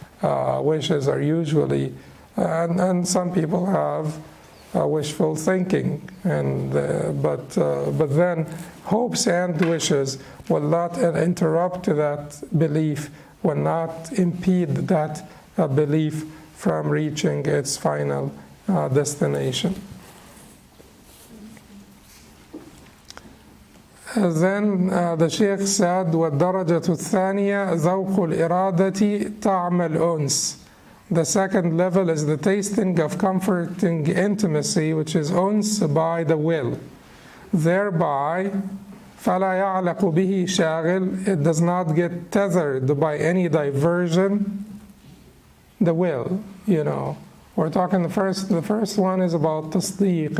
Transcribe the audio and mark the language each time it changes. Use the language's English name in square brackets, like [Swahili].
[English] Wishes are usually, and some people have wishful thinking, and but then hopes and wishes will not interrupt that belief, will not impede that belief from reaching its final destination. Then the Shaykh said, [Arabic] وَالدَّرَجَةُ الثَّانِيَةُ ذَوْقُ الْإِرَادَةِ تَعْمَ الْأُنْسِ. [English] The second level is the tasting of comforting intimacy, which is uns by the will. Thereby, [Arabic] فَلَا يَعْلَقُ بِهِ شَاغِل, [English] it does not get tethered by any diversion. The will, you know. We're talking the first one is about tasdeeq.